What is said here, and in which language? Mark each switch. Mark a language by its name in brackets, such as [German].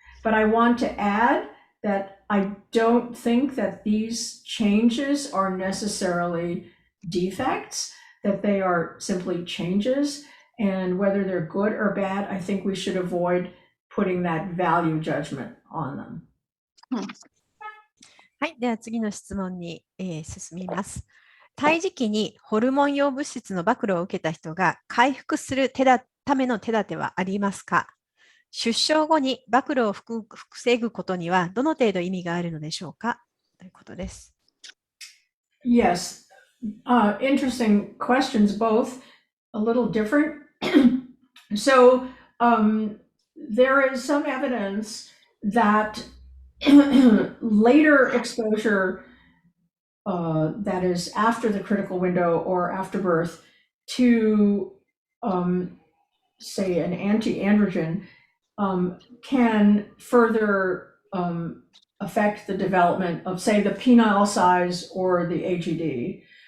[English] But I want to add that I don't think that these changes are necessarily defects, that they are simply changes, and whether they're good or bad, I think we should avoid putting that value judgment on them. [Japanese] はい、では次の質問に、進みます。胎児期にホルモン用物質の暴露を受けた人が回復するための手立てはありますか？出生後に暴露を防ぐことにはどの程度意味があるのでしょうかということです。 [English] Yes, interesting questions, both a little different. So there is some evidence that later exposure, that is after the critical window or after birth, to say an anti-androgen can further affect the development of, say, the penile size or the AGD.